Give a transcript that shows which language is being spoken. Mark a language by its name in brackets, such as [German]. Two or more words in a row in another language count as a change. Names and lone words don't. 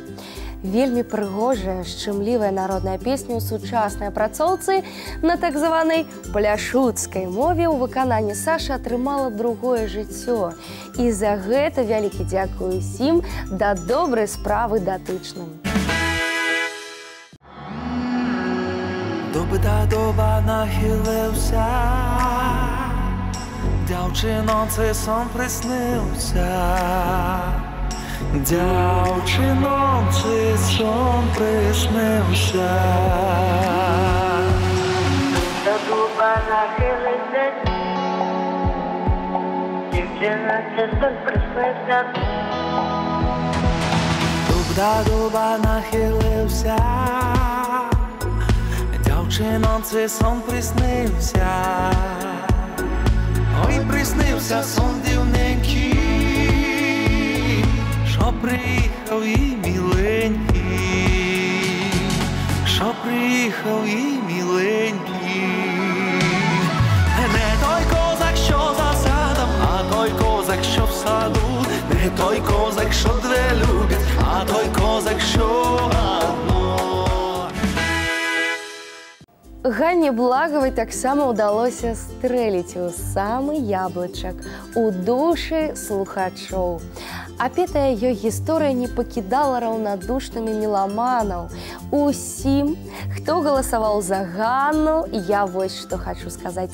[Belarusian] Вельмі прыгожая, шчымлівая народная песня ў сучаснай апрацоўцы на так званай пляшуцкай мове ў выкананні Сашы атрымала другое жыццё. І за гэта вялікі дзякуй усім да добрай справы датычным. [Ukrainian] Доба нахилився, дівчиноці сон приснився. Дівчиноці сон приснився. Доба нахилився, дівчиноці сон приснився. Доба нахилився, дівчиноці сон приснився. Ой, приснився сон дивненький, що приїхав і міленький, що приїхав і міленький. Не той козак, що за садом, а той козак, що в саду. Не той козак, що две любить, а той козак, що одно. [Belarusian] Ганне Благовай таксама ўдалося стрэліць у самы яблычак у душы слухачоў. Апетая ёй гісторыя не пакідала раўнадушнымі меламанаў. Усім, хто галасаваў за Ганну, я вось што хачу сказаць.